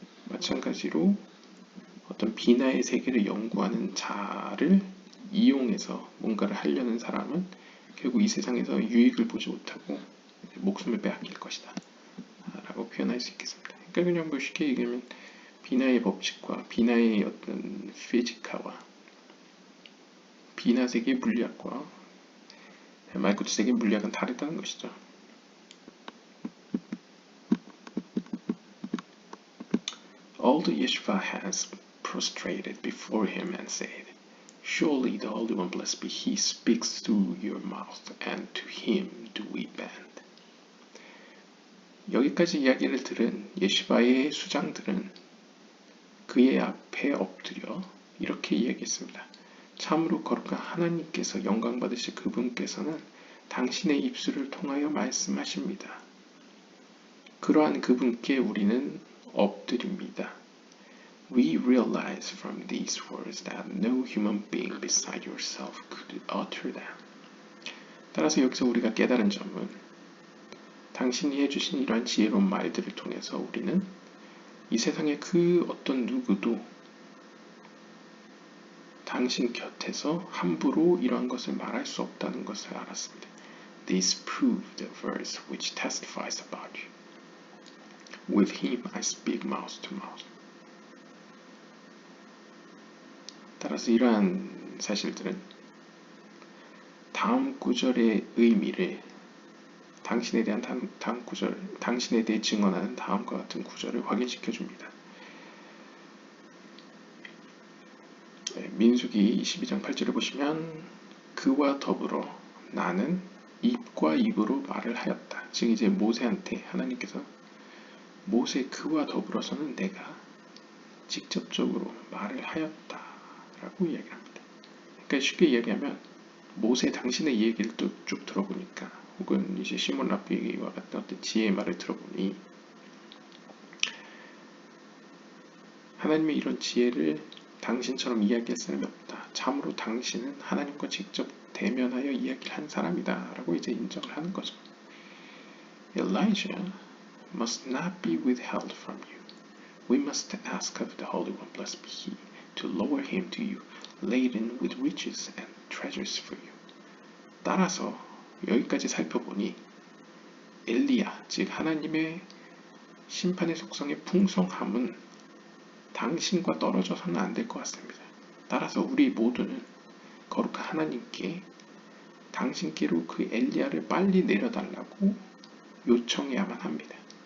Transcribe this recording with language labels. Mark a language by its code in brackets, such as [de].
[ko] 마찬가지로 어떤 비나의 세계를 연구하는 자를 이용해서 뭔가를 하려는 사람은 결국 이 세상에서 유익을 보지 못하고 목숨을 빼앗길 것이다 라고 표현할 수 있겠습니다. 그러니까 그냥 뭐 쉽게 얘기하면 비나의 법칙과 비나의 어떤 피지카와 비나 세계의 물리학과 말쿠트 세계의 물리학은 다르다는 것이죠. [en] All the Yeshua has prostrated before him and said, Surely the Holy One, blessed be He, speaks through your mouth, and to Him do we bend. [ko] 여기까지 이야기를 들은 예시바의 수장들은 그의 앞에 엎드려 이렇게 이야기했습니다. 참으로 거룩한 하나님께서 영광 받으실 그분께서는 당신의 입술을 통하여 말씀하십니다. 그러한 그분께 우리는 엎드립니다. [en] We realize from these words that no human being beside yourself could utter them. [ko] 따라서 여기서 우리가 깨달은 점은 당신이 해주신 이러한 지혜로운 말들을 통해서 우리는 이 세상의 그 어떤 누구도 당신 곁에서 함부로 이러한 것을 말할 수 없다는 것을 알았습니다. [en] This proved the verse which testifies about you. With him I speak mouth to mouth. [ko] 따라서 이러한 사실들은 다음 구절의 의미를 당신에 대한 다음 구절, 당신에 대해 증언하는 다음과 같은 구절을 확인시켜 줍니다. 민수기 22장 8절을 보시면 그와 더불어 나는 입과 입으로 말을 하였다. 즉 이제 모세한테 하나님께서 모세 그와 더불어서는 내가 직접적으로 말을 하였다 라고 이야기합니다. 그러니까 쉽게 이야기하면 모세 당신의 얘기를 또 쭉 들어보니까 혹은 이제 시몬 랍비와 같은 어떤 지혜의 말을 들어보니 하나님의 이런 지혜를 당신처럼 이야기할 사람이 없다. 참으로 당신은 하나님과 직접 대면하여 이야기를 한 사람이다 라고 이제 인정을 하는 거죠. [en] Elijah must not be withheld from you. We must ask of the Holy One, blessed be He, to lower him to you, laden with riches and treasures for you. [ko] 따라서 여기까지 살펴보니 엘리야, 즉 하나님의 심판의 속성의 풍성함은 당신과 떨어져서는 안 될 것 같습니다. 따라서 우리 모두는 거룩한 하나님께 당신께로 그 엘리야를 빨리 내려달라고 요청해야만 합니다.